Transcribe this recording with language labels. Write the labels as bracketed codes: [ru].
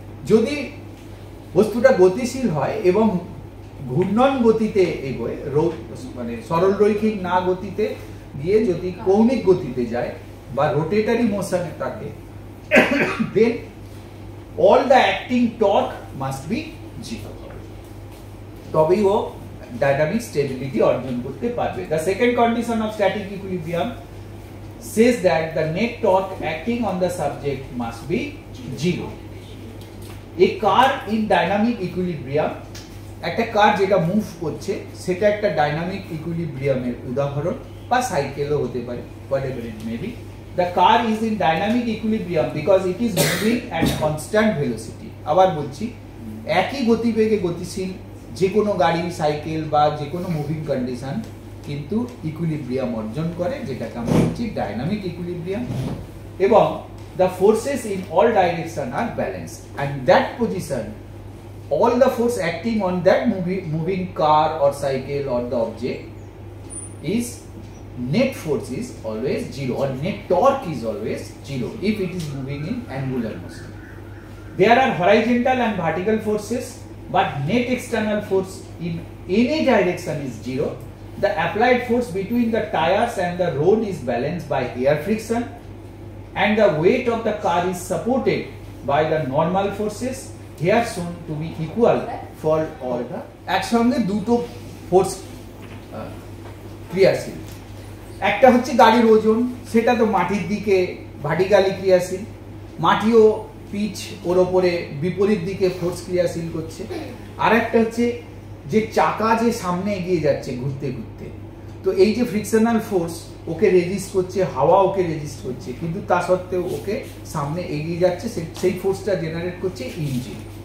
[bn] যদি বস্তুটা গতিশীল হয় এবং ঘূর্ণন গতিতে এগোয়, মানে সরল রৈখিক না গতিতে গিয়ে যদি কৌণিক গতিতে যায় বা রোটেটরি মোশনে থাকে, [en] then all the acting torque must be 0. [bn] তবেই ও ডাইনামিক স্টেবিলিটি অর্জন করতে পারবে। [en] The second condition of static equilibrium says that the net torque acting on the subject must be 0. A car in dynamic equilibrium, [bn] একটা কার যেটা move করছে সেটা একটা dynamic ইকুইলিব্রিয়ামের উদাহরণ, বা সাইকেলও হতে পারে, [en] whatever it may be. The car is in dynamic equilibrium because it is moving at constant velocity. [bn] আবার বলছি, একই গতিবেগে গতিশীল যে কোনো গাড়ি, সাইকেল বা যে কোনো মুভিং কন্ডিশন কিন্তু ইকুইলিব্রিয়াম অর্জন করে, যেটাকে আমরা বলছি ডাইনামিক ইকুইলিব্রিয়াম, এবং [en] the forces in all direction are balanced, and that position, all the force acting on that moving car or cycle or the object is net force is always 0, or net torque is always 0 if it is moving in angular motion. There are horizontal and vertical forces but net external force in any direction is 0. The applied force between the tires and the road is balanced by air friction, and the weight of the car is supported by the normal forces here shown to be equal for all the [bn] একসঙ্গে দুটো force ক্রিয়াশীল। একটা হচ্ছে গাড়ির ওজন, সেটা তো মাটির দিকে ভার্টিক্যালি ক্রিয়াশীল, মাটিও পিচ ওর ওপরে বিপরীত দিকে ফোর্স ক্রিয়াশীল করছে। আর একটা হচ্ছে যে চাকা যে সামনে এগিয়ে যাচ্ছে ঘুরতে ঘুরতে, তো এই যে ফ্রিকশনাল ফোর্স ওকে রেজিস্ট করছে, হাওয়া ওকে রেজিস্ট করছে, কিন্তু তা সত্ত্বেও ওকে সামনে এগিয়ে যাচ্ছে, সেই ফোর্সটা জেনারেট করছে ইঞ্জিন।